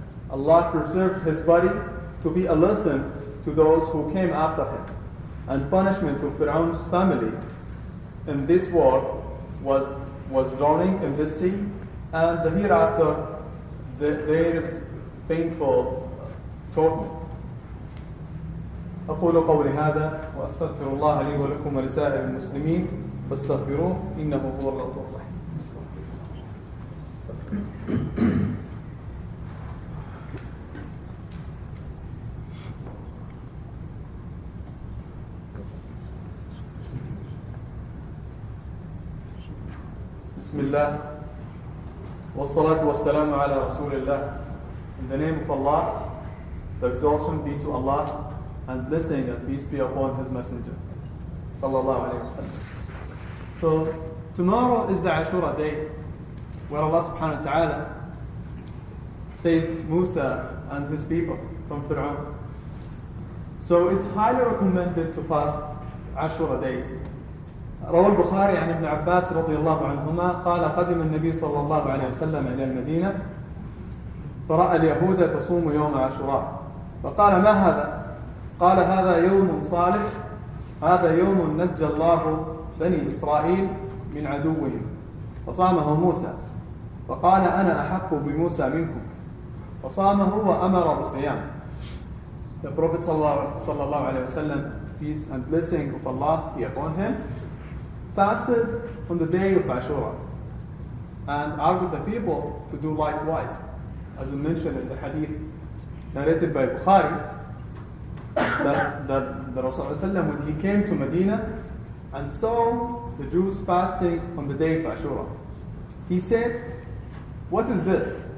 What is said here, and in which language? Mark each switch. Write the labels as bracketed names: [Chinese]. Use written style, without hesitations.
[English] Allah preserved his body to be a lesson to those who came after him, and punishment to Pharaoh's family in this world was drowning in this sea, and the hereafter there is painful torment. [Arabic] أقول قولي هذا وأستغفر الله لي ولكم ولسائر المسلمين فاستغفروه إنه هو الغفور الرحيم. بسم الله والصلاة والسلام على رسول الله. [English] In the name of Allah, the exaltation be to Allah, and blessing and peace be upon His Messenger. Sallallahu Alaihi Wasallam. So, tomorrow is the Ashura day, where Allah subhanahu wa ta'ala saved Musa and his people from Fir'aun. So it's highly recommended to fast Ashura day. [Arabic] روى البخاري عن ابن عباس رضي الله عنهما قال قدم النبي صلى الله عليه وسلم إلى المدينة فرأى اليهود تصوم يوم عاشوراء فقال: ما هذا؟ قال: هذا يوم صالح، هذا يوم نجى الله بني إسرائيل من عدوهم، فصامه موسى، فقال: أنا أحق بموسى منكم، فصامه وأمر بصيام. [English] The Prophet sallallahu alaihi wasallam, peace and blessing of Allah be upon him, fasted on the day of Ashura and urged the people to do likewise, as mentioned in the hadith narrated by Bukhari, that the Rasulullah when he came to Medina and saw the Jews fasting on the day of Ashura, he said, "What is this?"